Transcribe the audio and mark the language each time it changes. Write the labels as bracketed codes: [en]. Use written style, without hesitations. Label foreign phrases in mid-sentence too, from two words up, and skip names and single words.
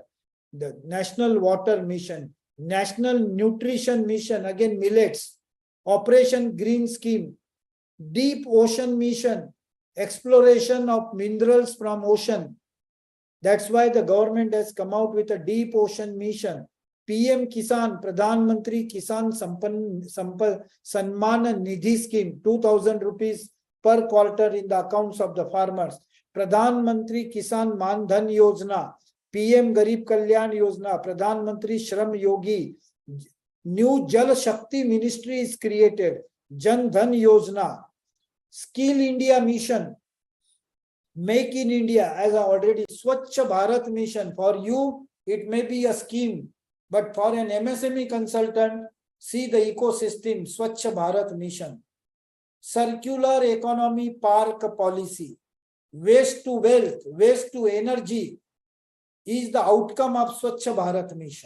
[en] The National Water Mission, National Nutrition Mission, again millets, Operation Green Scheme, Deep Ocean Mission, exploration of minerals from ocean. That's why the government has come out with a Deep Ocean Mission. PM Kisan, Pradhan Mantri Kisan Sanman Nidhi Scheme, 2,000 rupees per quarter in the accounts of the farmers. Pradhan Mantri Kisan Man Dhan Yojana, PM Garib Kalyan Yojana, Pradhan Mantri Shram Yogi, new Jal Shakti Ministry is created, Jan Dhan Yojana, Skill India Mission, Make in India, as I already, Swachh Bharat Mission. For you, it may be a scheme, but for an MSME consultant, see the ecosystem, Swachh Bharat Mission, Circular Economy Park Policy, waste to wealth, waste to energy is the outcome of Swachh Bharat Mission.